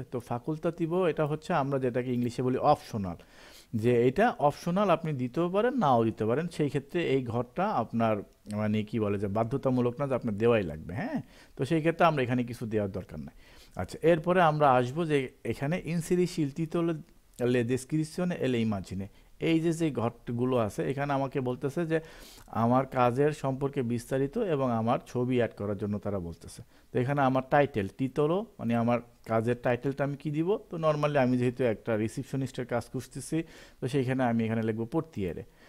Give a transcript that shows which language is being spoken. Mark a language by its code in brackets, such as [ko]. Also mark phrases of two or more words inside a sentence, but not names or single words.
[bn] তো ফাকুলতাতিভো এটা হচ্ছে আমরা যেটাকে ইংলিশে বলি অপশনাল, যে এটা অপশনাল, আপনি দিতেও পারেন নাও দিতে পারেন। সেই ক্ষেত্রে এই ঘরটা আপনার মানে কি বলে যে বাধ্যতামূলক না যে আপনার দেওয়াই লাগবে, হ্যাঁ। তো সেই ক্ষেত্রে আমরা এখানে কিছু দেওয়ার দরকার নাই। আচ্ছা, এরপরে আমরা আসবো যে এখানে [it] inserisci il titolo le descrizione e le immagini, [bn] এই যে যে ঘরগুলো আছে এখানে আমাকে বলতেছে যে আমার কাজের সম্পর্কে বিস্তারিত এবং আমার ছবি অ্যাড করার জন্য তারা বলতেছে। তো এখানে আমার টাইটেল টিতলো, মানে আমার কাজের টাইটেলটা আমি কি দিব। তো নর্মালি আমি যেহেতু একটা রিসিপশনিস্টের কাজ খুঁজতেছি, তো সেইখানে আমি এখানে লিখবো পর্তিয়ারে।